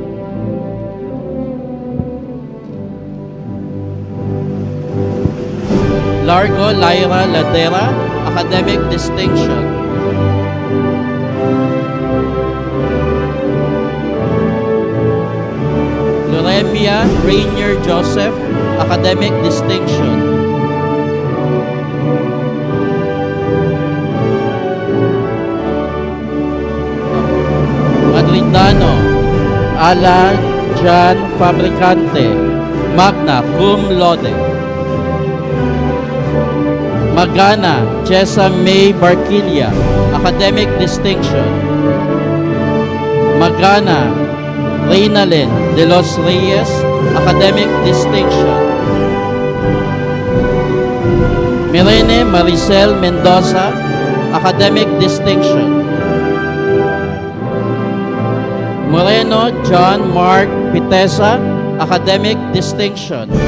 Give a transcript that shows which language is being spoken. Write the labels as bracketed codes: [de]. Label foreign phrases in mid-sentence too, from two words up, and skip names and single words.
[en] Largo Lyra Ladera, academic distinction. Loremia Rainier Joseph, academic distinction. [la] Madridano Ala Jan Fabricante, magna cum laude. [en] Magana Chesa May Barquilla, academic distinction. Magana Reynalyn de los Reyes, academic distinction. Mirene Maricel Mendoza, academic distinction. Moreno John Mark Pitesa, academic distinction.